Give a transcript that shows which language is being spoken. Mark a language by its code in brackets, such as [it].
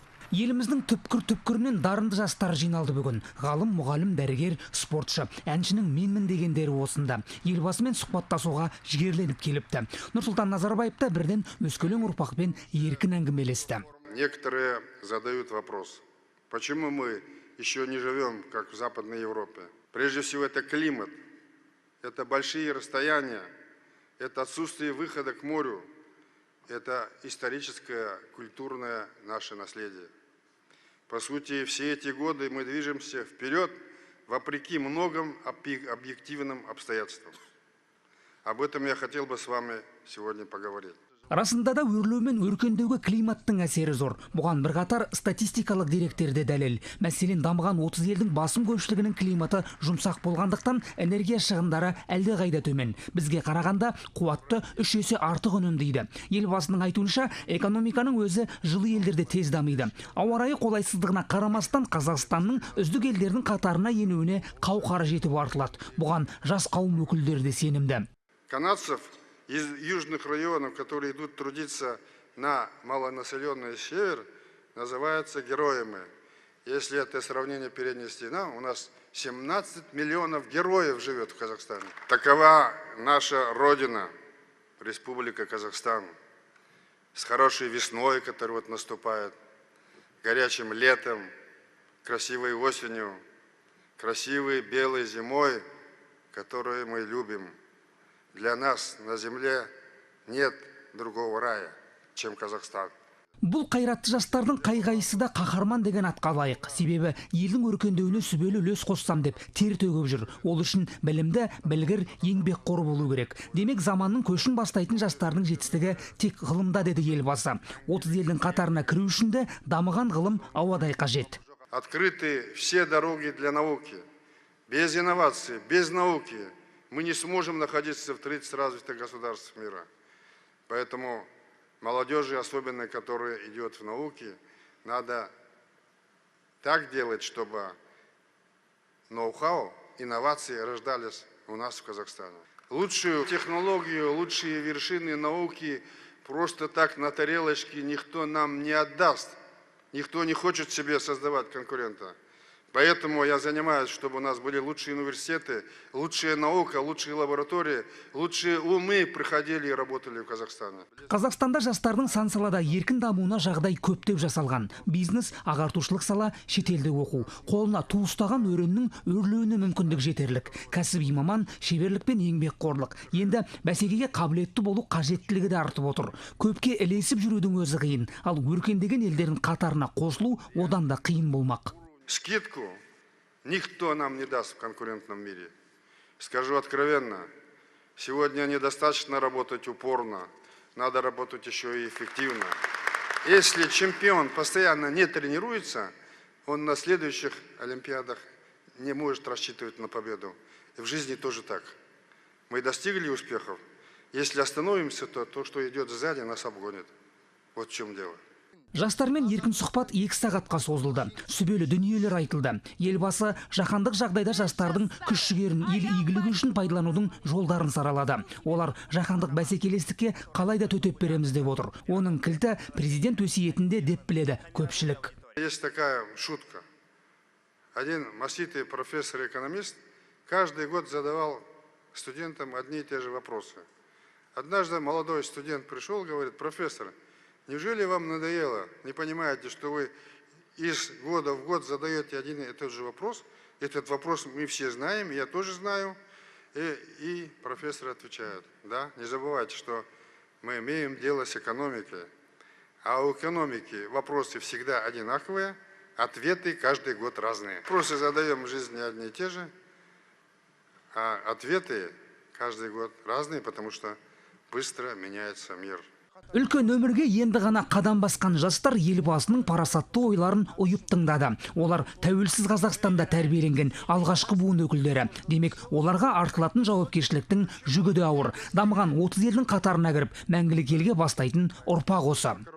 [kk] Еліміздің түпкір-түпкірінен дарынды жастар жиналды бүгін. Ғалым, мұғалім, дәрігер, спортшы, әншінің менмін дегендері осында. Елбасымен сұхбаттасуға жігерленіп келіпті. Нұрсұлтан Назарбаев та бірден өскелең ұрпақпен еркін әңгімелесті. [ru] Некоторые задают вопрос, почему мы еще не живем, как в Западной Европе? Прежде всего, это климат, это большие расстояния, это отсутствие выхода к морю, это историческое, культурное наше наследие. По сути, все эти годы мы движемся вперед, вопреки многим объективным обстоятельствам. Об этом я хотел бы с вами сегодня поговорить. [kk] Расында да өрлеу мен өркендеуге климаттың әсері зор. Бұған бірқатар статистикалық деректерде дәлел. Мәселен, дамыған 30 елдің басым көпшілігінің климаты жұмсақ болғандықтан энергия шығындары әлде қайда төмен. Бізге қарағанда қуатты 3 есе артық үнемдейді. Елбасының айтуынша, экономиканың өзі жылы елдерде тез дамиды. Ауа райы қолайсыздығына қарамастан Қазақстанның үздік елдердің қатарына енуіне қауқары жетіп артылады. Бұған жас қауым өкілдері де сенімді. [ru] Канадцев из южных районов, которые идут трудиться на малонаселенный север, называются героями. Если это сравнение перенести, у нас 17 миллионов героев живет в Казахстане. Такова наша родина, Республика Казахстан, с хорошей весной, которая наступает, горячим летом, красивой осенью, красивой белой зимой, которую мы любим. Для нас на земле нет другого рая, чем Казахстан. [kk] Бұл қайратты жастардың қай-қайсы да қаһарман деген атқа лайық. Себебі елдің өркендеуіне сүбелі үлес қоссам деп тер төгіп жүр. Ол үшін білімді, білгір, еңбекқор болу керек. Демек, заманның көшін бастайтын жастардың жетістігі тек ғылымда, деді елбасы. 30 елдің қатарына кіру үшін де дамыған ғылым ауадай қажет. [ru] Открыты все дороги для науки. Без инноваций, без науки мы не сможем находиться в 30 развитых государствах мира. Поэтому молодежи, особенно которая идет в науке, надо так делать, чтобы ноу-хау, инновации рождались у нас в Казахстане. Лучшую технологию, лучшие вершины науки просто так на тарелочке никто нам не отдаст. Никто не хочет себе создавать конкурента. Поэтому я занимаюсь, чтобы у нас были лучшие университеты, лучшая наука, лучшие лаборатории, лучшие умы приходили и работали в Казахстане. [kk] Қазақстанда жастардың сан салада еркін дамуына жағдай көптеп жасалған. Бизнес, ағартушылық сала, шетелде оқу. Қолына ту ұстаған өреннің өрлеуіне мүмкіндік жетерлік. Кәсіби маман, шеберлік пен еңбекқорлық. Енді бәсекеге қабілетті болу қажеттілігі де артып отыр. Көпке ілесіп жүрудің өзі қиын. Ал өркендеген елдердің қатарына қосылу одан да қиын болмақ. [ru] Скидку никто нам не даст в конкурентном мире. Скажу откровенно, сегодня недостаточно работать упорно, надо работать еще и эффективно. Если чемпион постоянно не тренируется, он на следующих Олимпиадах не может рассчитывать на победу. И в жизни тоже так. Мы достигли успехов. Если остановимся, то то, что идет сзади, нас обгонит. Вот в чем дело. [kk] Жастармен еркін сұхбат 2 сағатқа созылды. Сүбелі дүниелер айтылды. Елбасы жаһандық жағдайда жастардың күш-жігерін ел игілігі үшін пайдаланудың жолдарын саралады. Олар жаһандық бәсекелестікке қалай да төтеп береміз деп отыр. Оның кілті президент өсиетінде деп біледі көпшілік. [ru] Есть такая шутка. Один маститый профессор-экономист каждый год задавал студентам одни и те же вопросы. Однажды молодой студент пришел и говорит: профессор, неужели вам надоело? Не понимаете, что вы из года в год задаете один и тот же вопрос? Этот вопрос мы все знаем, я тоже знаю. И профессор отвечает: да, не забывайте, что мы имеем дело с экономикой. А у экономики вопросы всегда одинаковые, ответы каждый год разные. Вопросы задаем в жизни одни и те же, а ответы каждый год разные, потому что быстро меняется мир. [kk] Үлкен өмірге енді ғана қадам басқан жастар елбасының парасатты ойларын ұйып тыңдады. Олар тәуелсіз Қазақстанда тәрбиеленген алғашқы буын өкілдері. Демек, оларға артылатын жауапкершіліктің жүгі де ауыр. Дамыған 30 елдің қатарына кіріп, мәңгілік елге бастайтын ұрпақ осы.